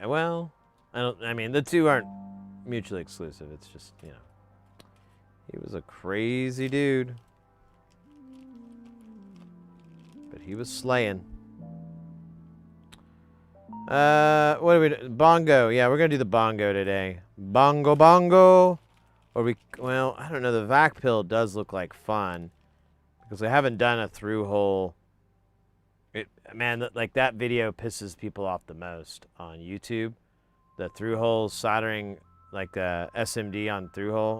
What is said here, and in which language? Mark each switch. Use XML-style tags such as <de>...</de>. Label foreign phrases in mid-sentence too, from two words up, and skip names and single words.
<en>Well, I mean, the two aren't mutually exclusive. It's just, you know. He was a crazy dude. But he was slaying. What do we do? Bongo. Yeah, we're going to do the bongo today. Bongo, bongo. Or well, I don't know. The vac pill does look like fun. Because I haven't done a through hole. Man, like that video pisses people off the most on YouTube. The through hole soldering, like SMD on through hole.</en>